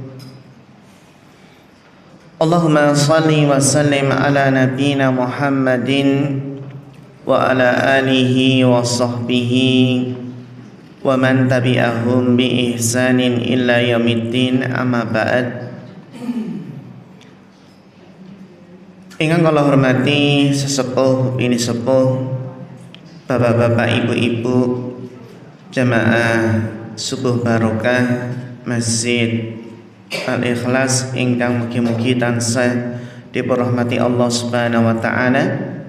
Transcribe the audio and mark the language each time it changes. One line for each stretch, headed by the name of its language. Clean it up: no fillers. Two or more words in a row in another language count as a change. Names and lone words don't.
Arabic: اللهم صل وسلم على نبينا محمد وعلى آله وصحبه ومن تبعهم بإحسان إلى يوم الدين أما بعد.
Javanese: Ingkang kula hormati sesepuh bini sepuh, bapak-bapak, ibu-ibu, jamaah subuh barokah Masjid Al-Ikhlas ingkang mugi-mugi tansah dipunrahmati Allah
Arabic: سبحانه وتعالى.